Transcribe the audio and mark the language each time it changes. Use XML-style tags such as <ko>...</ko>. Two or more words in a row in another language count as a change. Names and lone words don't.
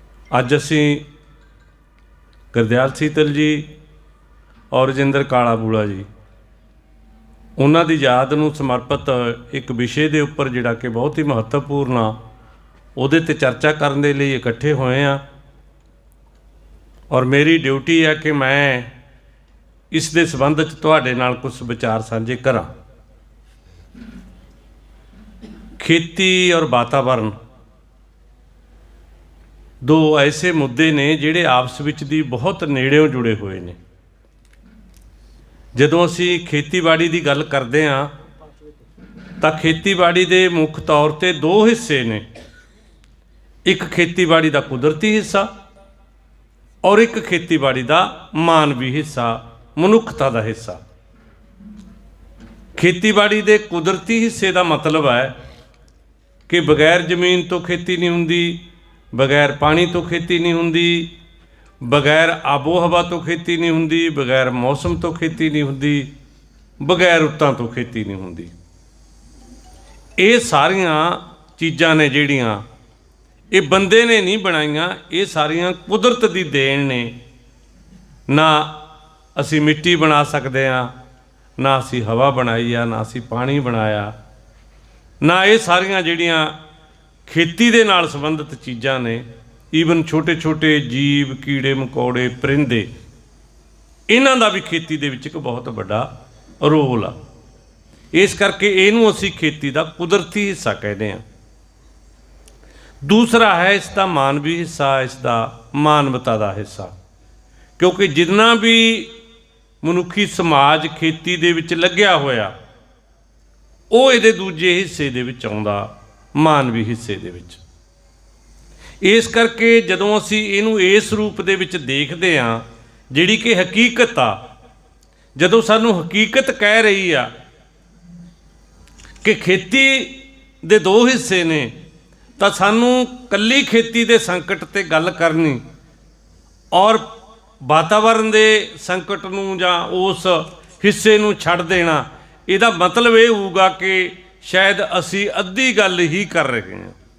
<pa>ਅੱਜ ਅਸੀਂ ਗੁਰਦਿਆਲ ਸੀਤਲ ਜੀ ਔਰ ਰਜਿੰਦਰ ਕਾਲਾ ਬੂਲਾ ਜੀ ਉਨ੍ਹਾਂ ਦੀ ਯਾਦ ਨੂੰ ਸਮਰਪਿਤ</pa> <hi>एक विषय के उपर</hi> <pa>ਜਿਹੜਾ ਕਿ ਬਹੁਤ ਹੀ ਮਹੱਤਵਪੂਰਨ ਆ ਉਹਦੇ ਤੇ ਚਰਚਾ ਕਰਨੇ ਦੇ ਲਈ ਇਕੱਠੇ ਹੋਏ ਆ।</pa> <hi>और मेरी ड्यूटी है कि मैं</hi> <pa>ਇਸ ਦੇ ਸੰਬੰਧ ਚ ਤੁਹਾਡੇ ਨਾਲ ਕੁਛ ਵਿਚਾਰ ਸਾਂਝੇ ਕਰਾਂ। ਖੇਤੀ ਔਰ ਵਾਤਾਵਰਣ ਦੋ ਐਸੇ ਮੁੱਦੇ ਨੇ ਜਿਹੜੇ ਆਪਸ ਵਿਚ ਦੀ ਬਹੁਤ ਨੇੜਿਓਂ ਜੁੜੇ ਹੋਏ ਨੇ। ਜਦੋਂ ਅਸੀਂ ਖੇਤੀਬਾੜੀ ਦੀ ਗੱਲ ਕਰਦੇ ਹਾਂ ਤਾਂ ਖੇਤੀਬਾੜੀ ਦੇ ਮੁੱਖ ਤੌਰ 'ਤੇ ਦੋ ਹਿੱਸੇ ਨੇ, ਇੱਕ ਖੇਤੀਬਾੜੀ ਦਾ ਕੁਦਰਤੀ ਹਿੱਸਾ ਔਰ ਇੱਕ ਖੇਤੀਬਾੜੀ ਦਾ ਮਾਨਵੀ ਹਿੱਸਾ, ਮਨੁੱਖਤਾ ਦਾ ਹਿੱਸਾ। ਖੇਤੀਬਾੜੀ ਦੇ ਕੁਦਰਤੀ ਹਿੱਸੇ ਦਾ ਮਤਲਬ ਹੈ ਕਿ ਬਗੈਰ ਜ਼ਮੀਨ ਤੋਂ ਖੇਤੀ ਨਹੀਂ ਹੁੰਦੀ, ਬਗੈਰ ਪਾਣੀ ਤੋਂ ਖੇਤੀ नहीं ਹੁੰਦੀ, ਬਗੈਰ ਆਬੋ ਹਵਾ ਤੋ ਖੇਤੀ ਨਹੀਂ ਹੋਂਦੀ, ਬਗੈਰ ਮੌਸਮ ਤੋ ਖੇਤੀ ਨਹੀਂ ਹੋਂਦੀ, ਬਗੈਰ ਰੁੱਤਾਂ ਤੋ ਖੇਤੀ ਨਹੀਂ ਹੋਂਦੀ। ਯੇ ਸਾਰੀਆਂ ਚੀਜ਼ਾਂ ਨੇ ਜਿਹੜੀਆਂ ਯੇ ਬੰਦੇ ਨੇ ਨਹੀਂ ਬਣਾਈਆਂ, ਯੇ ਸਾਰੀਆਂ ਕੁਦਰਤ ਦੀ ਦੇਣ ਨੇ। ਨਾ ਅਸੀ ਮਿੱਟੀ ਬਣਾ ਸਕਤੇ ਹਾਂ, ਨਾ ਅਸੀ ਹਵਾ ਬਣਾਈ ਆ, ਨਾ ਅਸੀ ਪਾਣੀ ਬਣਾਇਆ, ਨਾ ਯੇ ਸਾਰੀਆਂ ਜਿਹੜੀਆਂ ਖੇਤੀ ਦੇ ਨਾਲ ਸੰਬੰਧਿਤ ਚੀਜ਼ਾਂ ਨੇ। ईवन ਛੋਟੇ ਛੋਟੇ ਜੀਵ, ਕੀੜੇ ਮਕੌੜੇ, ਪਰਿੰਦੇ, ਇਨ੍ਹਾਂ ਦਾ ਭੀ ਖੇਤੀ ਦੇ ਵਿਚ ਏਕ ਬਹੁਤ ਬੜਾ ਰੋਲ ਆ। ਇਸ ਕਰਕੇ ਇਹਨੂੰ ਅਸੀਂ ਖੇਤੀ ਦਾ ਕੁਦਰਤੀ ਹਿੱਸਾ</pa> <hi>कहते हैं। दूसरा है इसका मानवी हिस्सा, इसका मानवता का हिस्सा, क्योंकि जितना भी</hi> <pa>ਮਨੁੱਖੀ ਸਮਾਜ ਖੇਤੀ ਦੇ ਵਿਚ ਲੱਗਿਆ ਹੋਇਆ ਵੋ ਇਹਦੇ ਦੂਜੇ ਹਿੱਸੇ ਦੇ ਵਿਚ ਆਉਂਦਾ, ਮਾਨਵੀ ਹਿੱਸੇ ਦੇ ਵਿਚ। ਇਸ ਕਰਕੇ ਜਦੋਂ ਅਸੀ ਇਨੂੰ ਇਸ ਰੂਪ ਦੇ ਵਿਚ ਦੇਖਤੇ ਹਾਂ ਜਿਹੜੀ ਕਿ ਹਕੀਕਤ ਆ, ਜਦੋਂ ਸਾਨੂੰ ਹਕੀਕਤ ਕਹਿ ਰਹੀ ਆ ਕਿ ਖੇਤੀ ਦੇ ਦੋ ਹਿੱਸੇ ਨੇ, ਤਾਂ ਸਾਨੂੰ ਕੱਲੀ ਖੇਤੀ ਦੇ ਸੰਕਟ ਤੇ ਗੱਲ ਕਰਨੀ ਔਰ ਵਾਤਾਵਰਣ ਦੇ ਸੰਕਟ ਨੂੰ ਜਾਂ ਉਸ ਹਿੱਸੇ ਨੂੰ ਛੱਡ ਦੇਣਾ, ਇਹਦਾ ਮਤਲਬ ਯੇ ਹੋਊਗਾ ਕਿ ਸ਼ਾਇਦ ਅਸੀ ਅੱਧੀ ਗੱਲ ਹੀ ਕਰ ਰਹੇ ਹੈਂ।</pa>